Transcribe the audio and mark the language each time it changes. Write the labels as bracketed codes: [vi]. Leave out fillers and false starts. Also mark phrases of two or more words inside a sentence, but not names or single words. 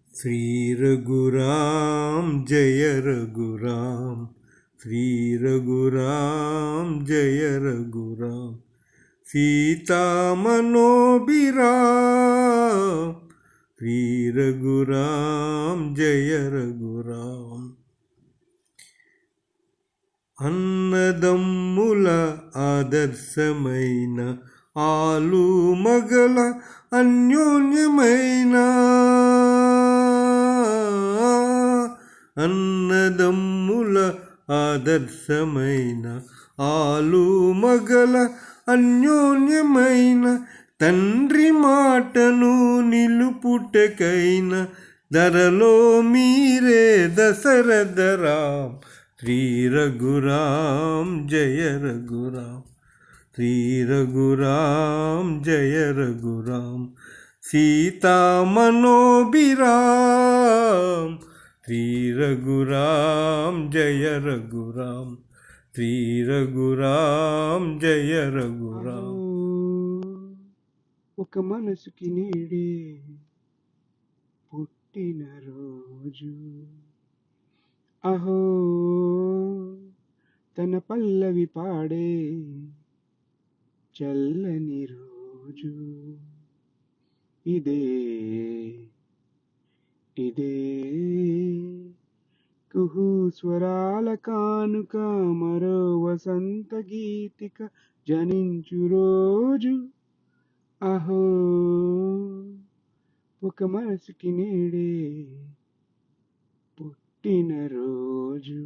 [hi] श्री रघुराम जय रघुराम, श्री रघुराम जय रघुराम। सीता मनोभिराम, श्री रघुराम जय रघुराम। [te] అన్నదమ్ముల ఆదర్శమైన ఆలు మగల అన్యోన్యమైన, అన్నదమ్ముల ఆదర్శమైన ఆలు మగల అన్యోన్యమైన, తండ్రి మాటను నిలుపుటకైన ధరలో మీరే దశరథరాం। [hi] श्री रघुराम जय रघुराम, श्री रघुराम जय रघुराम। सीता मनोभिराम, श्री रघुराम जय रघुराम, श्री रघुराम जय रघुराम। [te] ఒక మనసుకి నేడే పుట్టిన రోజు, అహో తన పల్లవి పాడే చల్లని రోజు, ఇదే ఇదే కుహు స్వరాల కానుక, మరో వసంత గీతిక జనించు రోజు, అహో ఒక మనసుకి నేడే పుట్టినరోజు।